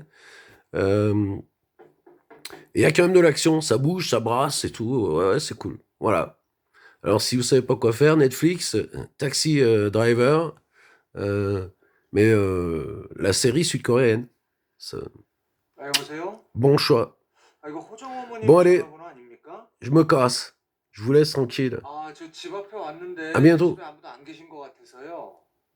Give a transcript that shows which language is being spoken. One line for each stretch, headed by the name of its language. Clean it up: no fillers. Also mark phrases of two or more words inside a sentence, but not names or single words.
French: Euh, et il y a quand même de l'action, ça bouge, ça brasse et tout. Ouais, ouais, c'est cool. Voilà. Alors, si vous savez pas quoi faire, Netflix, Taxi Driver, euh, mais la série sud-coréenne. Ça-
Korean: 아, 여보세요?
French: Bon choix.
Korean: 아, 이거 호정
French: Bon,
Korean: 어머님
French: allez,
Korean: 전화번호 아닙니까?
French: je me casse. Je vous laisse tranquille.
Korean: 아, 저 집 앞에
French: À
Korean: 왔는데
French: bientôt.
Korean: 집에 아무도 안 계신 것 같아서요.